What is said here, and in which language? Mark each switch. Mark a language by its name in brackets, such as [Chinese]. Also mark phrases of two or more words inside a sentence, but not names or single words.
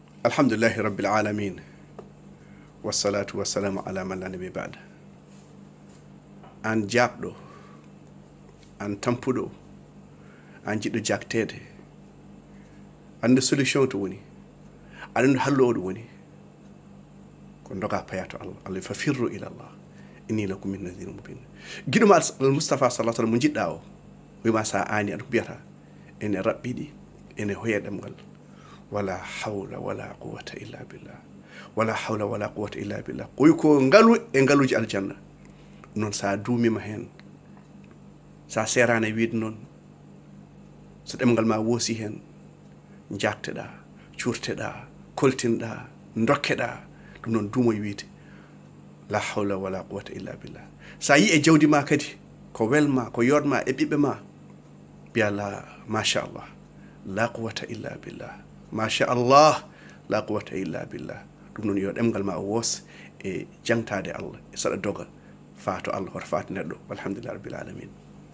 [Arabic] الحمد لله رب العالمين والصلاة والسلام على من لا نبي بعده. [Fula] An jaabɗo, an tampuɗo, an jiɗɗo jaktede, ande solution to woni, aɗa andi hallowo ɗo woni, ko doga payato Allah. [Arabic] الله ففروا إلى الله إني لكم من نذير مبين. [Fula] Giɗoma al Mustafa [Arabic] صلى الله عليه وسلم [Fula] mo jiɗɗa o wima sa ani aɗa ko mbiyata ene raɓɓiɗi ene hoya ɗemgal [Arabic] ولا حول ولا قوة إلا بالله، ولا حول ولا قوة إلا بالله. [Fula] Koy ko ngalu e ngaluji aljanna. Non sa duumima hen, sa serane wiide noon, so ɗemgal ma woosi hen, jakteɗa, curteɗa, koltinɗa, dokkeɗa, ɗum noon duumoye wiide [Arabic] لا حول ولا قوة إلا بالله. [Fula] Sa yi e jawdi ma kadi ko welma, ko yodma e ɓiɓɓe ma, biya [Arabic] لا ما شاء الله، لا قوة إلا بالله، ما شاء الله، لا قوة إلا بالله. [Fula] Ɗum noon yo ɗemgal ma woos e jangtade Allah e saɗa doga faato Allah hoto faati neɗɗo. [Arabic] والحمد لله رب العالمين.